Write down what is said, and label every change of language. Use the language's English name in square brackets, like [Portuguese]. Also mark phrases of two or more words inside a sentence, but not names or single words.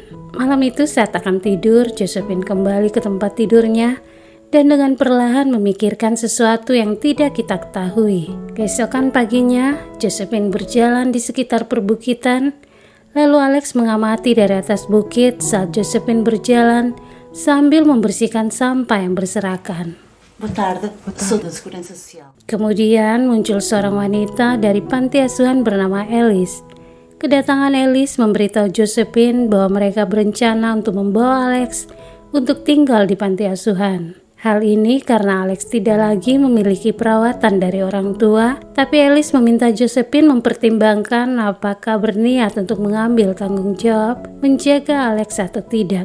[Indonesian] Malam itu saat akan tidur, Josephine kembali ke tempat tidurnya dan dengan perlahan memikirkan sesuatu yang tidak kita ketahui. Keesokan paginya, Josephine berjalan di sekitar perbukitan, lalu Alex mengamati dari atas bukit saat Josephine berjalan sambil membersihkan sampah yang berserakan. [Portuguese] Boa tarde, sou da Segurança Social. [Indonesian] Kemudian muncul seorang wanita dari panti asuhan bernama Alice. Kedatangan Alice memberitahu Josephine bahwa mereka berencana untuk membawa Alex untuk tinggal di panti asuhan. Hal ini karena Alex tidak lagi memiliki perawatan dari orang tua, tapi Alice meminta Josephine mempertimbangkan apakah berniat untuk mengambil tanggung jawab menjaga Alex atau tidak.